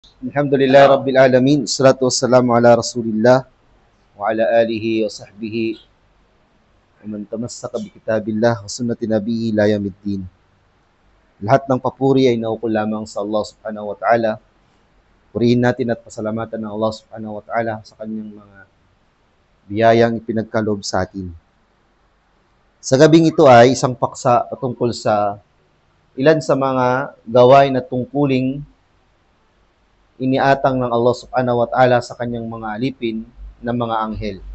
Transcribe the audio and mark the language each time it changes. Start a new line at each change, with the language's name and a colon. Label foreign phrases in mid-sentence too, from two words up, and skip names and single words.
Arabic: الحمد لله رب العالمين. الصلاة والسلام على رسول الله وعلى آله وصحبه ومن تمسك بكتاب الله وسنة نبيه إلى يوم الدين.
Filipino: Lahat ng papuri ay naukol lamang sa Allah
Arabic: سبحانه وتعالى.
Filipino: Purihin natin at pasalamatan ng Allah
Arabic: سبحانه وتعالى
Filipino: sa kanyang mga biyayang ipinagkaloob sa atin. Sa gabing ito ay isang paksa patungkol sa ilan sa mga gawain at tungkuling iniatang ng Allah
Arabic: سبحانه وتعالى
Filipino: sa kanyang mga alipin ng mga anghel.